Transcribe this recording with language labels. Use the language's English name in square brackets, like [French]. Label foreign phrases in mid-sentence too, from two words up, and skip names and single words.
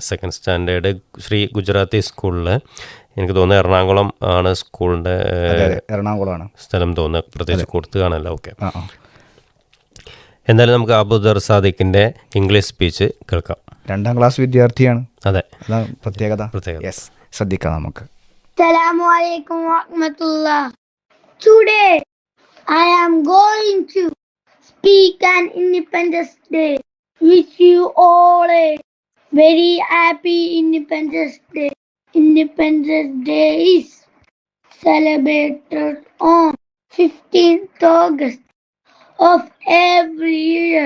[Malayalam] 2nd സ്റ്റാൻഡേർഡ് ശ്രീ ഗുജറാത്തി സ്കൂളിൽ. എനിക്ക് തോന്നുന്നു എറണാകുളം ആണ് സ്കൂളിൻ്റെ. എറണാകുളമാണ് സ്ഥലം തോന്നുന്നു, പ്രത്യേകിച്ച് കൊടുത്തു കാണല്ലോ. ഓക്കെ, എന്തായാലും നമുക്ക് അബൂദർ സാദിഖിൻ്റെ [English] English speech [Malayalam] കേൾക്കാം. 2ാം ക്ലാസ് വിദ്യാർത്ഥിയാണ്. അതെ, അതാണ് പ്രത്യേകത. യെസ്, ശ്രദ്ധിക്കാം നമുക്ക്. [Arabic] السلام عليكم ورحمة الله. [English] Today I am going to speak on Independence Day. Wish you all a very happy Independence Day. Independence Day is celebrated on 15th August of every year.